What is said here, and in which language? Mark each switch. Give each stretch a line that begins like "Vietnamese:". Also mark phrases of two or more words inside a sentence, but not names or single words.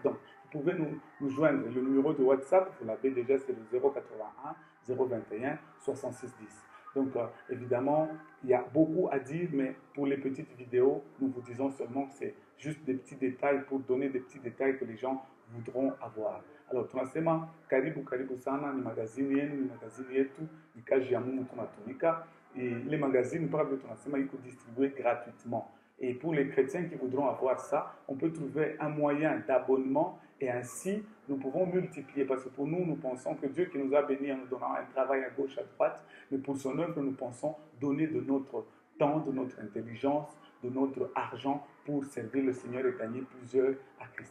French: Donc, vous pouvez nous joindre. Le numéro de WhatsApp, vous l'avez déjà, c'est le 081 021 66 10. Donc, évidemment, il y a beaucoup à dire, mais pour les petites vidéos, nous vous disons seulement que c'est juste des petits détails pour donner des petits détails que les gens voudront avoir. Alors,
Swahili: tunasema karibu sana, ni magazini yenu, ni magazini yetu, ni kazi ya Mungu tunatumika.
French: Et les magazines, par exemple,
Swahili: tunasema iko
French: distribué gratuitement. Et pour les chrétiens qui voudront avoir ça, on peut trouver un moyen d'abonnement et ainsi nous pouvons multiplier. Parce que pour nous, nous pensons que Dieu qui nous a bénis en nous donnant un travail à gauche, à droite, mais pour son œuvre, nous pensons donner de notre temps, de notre intelligence, de notre argent pour servir le Seigneur et gagner plusieurs à Christ.